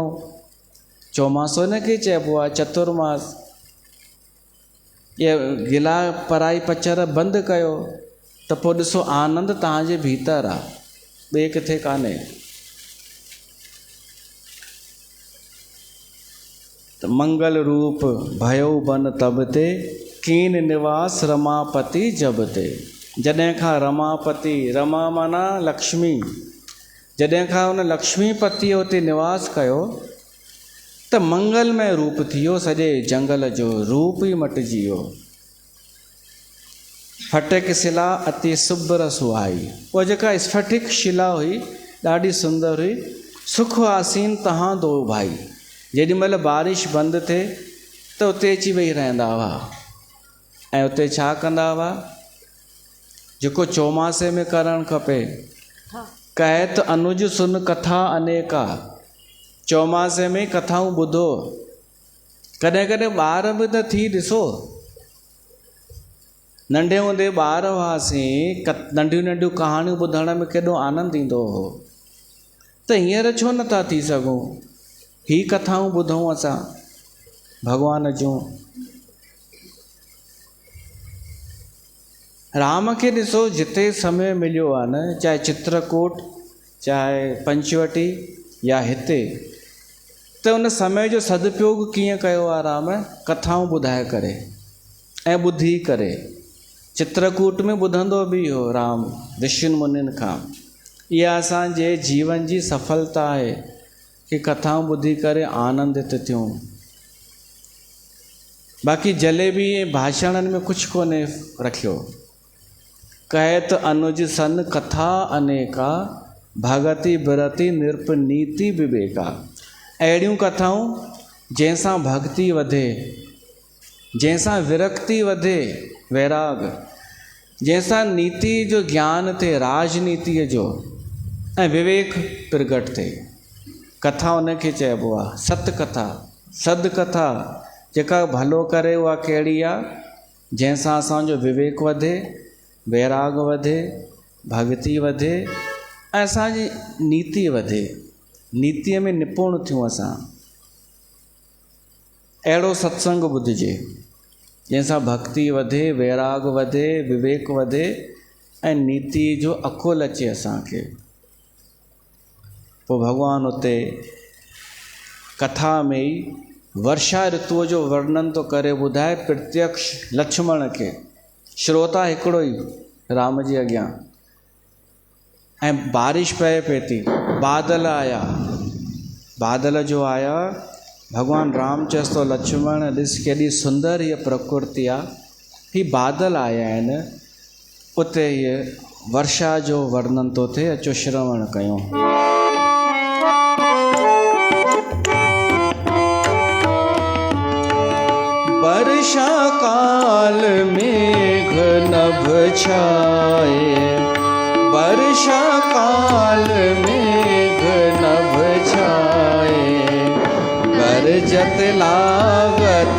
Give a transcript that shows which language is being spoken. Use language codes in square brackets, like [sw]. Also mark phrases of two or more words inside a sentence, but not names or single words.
[sd] चौमासो न खे चइबो आहे, चतुर्मास। इहा गिला पराई पचर बंदि कयो, त पोइ ॾिसो आनंद तव्हांजे भीतर आहे, ॿिए किथे कान्हे। [awa] त मंगल रूप भयो बन तब ते, कीन निवास रमापति जब ते। [sd] जॾहिं खां रमापति, रमा माना लक्ष्मी, जॾहिं खां हुन लक्ष्मीपति हुते निवास कयो, त मंगलमय रूप थी वियो। सॼे जंगल जो रूप ई मटिजी वियो। [awa] फटिक शिला अति सुब्र सुहाई। [sd] उहा जेका स्फटिक शिला हुई ॾाढी सुंदर हुई। [awa] सुख आसीन तहां दो भाई। [sd] जेॾी महिल बारिश बंदि थिए त उते अची वेही रहंदा हुआ ऐं उते छा कंदा हुआ, जेको चौमासे में करणु खपे। [awa] कहत अनुज सुन कथा अनेका। [sd] चौमासे में कथाऊं ॿुधो। कॾहिं कॾहिं ॿार बि त थी ॾिसो, नंढे हूंदे ॿार हुआसीं, नंढियूं नंढियूं कहाणियूं ॿुधण में केॾो आनंद ईंदो हो। त हींअर छो नथा थी सघूं? ही कथाऊं ॿुधूं असां भॻवान जूं। राम खे ॾिसो, जिते समय मिलियो आहे न, चाहे चित्रकूट, चाहे पंचवटी या हिते, त उन समय जो सदुपयोग कीअं कयो आहे राम? कथाऊं ॿुधाए करे ऐं ॿुधी करे। चित्रकूट में ॿुधंदो बि हो राम ऋषियुनि मुनियुनि खां। इहा असांजे जीवन जी सफलता आहे कि कथाऊं ॿुधी करे आनंदित थियूं। बाक़ी जलेबी ऐं भाषणनि में कुझु कोन्हे रखियो। [awa] कहत अनुज सन कथा अनेका, भगति बिरति निरप नीति विवेका। [sd] अहिड़ियूं कथाऊं जंहिंसां भक्ति वधे, जंहिंसां विरक्ति वधे, वैराग, जंहिंसां नीति जो ज्ञान थिए, राजनीतिअ जो, ऐं विवेक प्रगट थिए। कथा उनखे चइबो आहे सतकथा। सदकथा जेका भलो करे उहा कहिड़ी आहे? जंहिंसां असांजो विवेक वधे, वैराग वधे, भक्ति वधे ऐं असांजी नीति वधे। नीतिअ में निपुण थियूं असां। अहिड़ो सत्संग ॿुधिजे जंहिंसां भक्ति वधे, वैराग वधे, विवेक वधे ऐं नीति जो अकुल अचे असांखे। पोइ भॻवानु उते कथा में ई वर्षा ऋतुअ जो वर्णन तो करे ॿुधाए प्रत्यक्ष लक्ष्मण के, श्रोता हिकिड़ो ई राम जी अॻियां। ऐं बारिश पए पई थी, बादल आया, बादल जो आया, भगवान राम चएसि थो लक्ष्मण ॾिस केॾी सुंदर हीअ प्रकृति आहे, ही बादल आया आहिनि, उते हीअ वर्षा जो वर्णन थो थिए, अचो श्रवण कयूं। [awa] वर्षा काल मेघ नभ छाए, वर्षा काल मेघ नभ छाए, गरजत लागत